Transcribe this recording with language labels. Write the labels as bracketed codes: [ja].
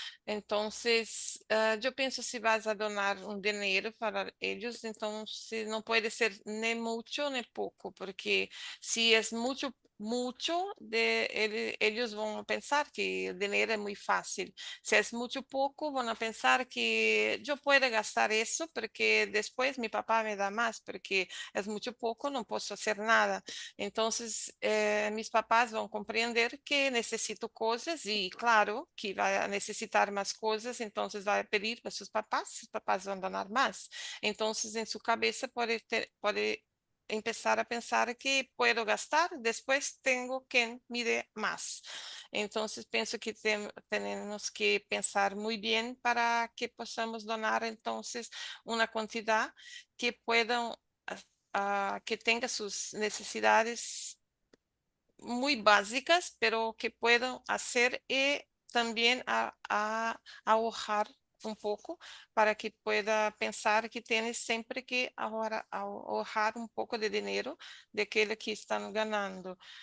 [es] Entonces, yo pienso si vas a donar un dinero para ellos, entonces no puede ser ni mucho ni poco, porque si es mucho, mucho, ellos van a pensar que el dinero es muy fácil. Si es mucho poco, van a pensar que yo puedo gastar eso porque después mi papá me da más, porque es mucho poco, no puedo hacer nada. [pt] Entonces, mis papás vão compreender que necessito coisas e, claro, que vai necessitar mais coisas, então vai pedir para seus papás vão donar mais. Então, em sua cabeça pode empezar a pensar que [es] puedo gastar, [pt] depois tenho quem me dê mais. Então, penso que temos que pensar muito bem para que possamos donar, então, uma quantidade que [es] puedan que tenga sus necesidades muy básicas, pero que puedan hacer y también a ahorrar un poco para que pueda pensar que tiene siempre que ahorrar un poco de dinero de aquello que están ganando.